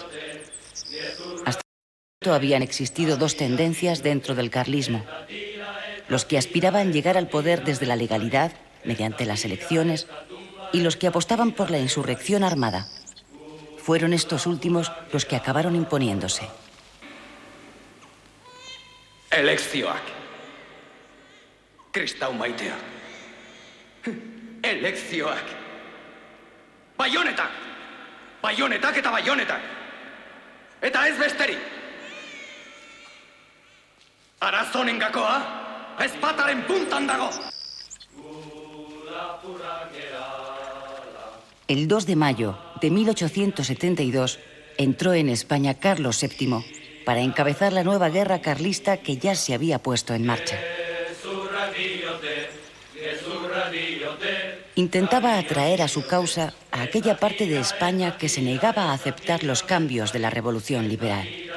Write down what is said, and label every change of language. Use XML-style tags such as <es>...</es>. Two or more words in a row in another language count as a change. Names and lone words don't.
<es>Hasta el momento habían existido 2 tendencias dentro del carlismo: los que aspiraban a llegar al poder desde la legalidad, mediante las elecciones, y los que apostaban por la insurrección armada. Fueron estos últimos los que acabaron imponiéndose.</es> <eu>Elekzioak. Kristau maiteak. Elekzioak. Baionetak! Baionetak eta baionetak! Eta ez besterik! Arazonen gakoa, ezpataren puntan dago!</eu> <es>El 2 de mayo de 1872 entró en España Carlos VII para encabezar la nueva guerra carlista que ya se había puesto en marcha. Intentaba atraer a su causa a aquella parte de España que se negaba a aceptar los cambios de la revolución liberal.</es>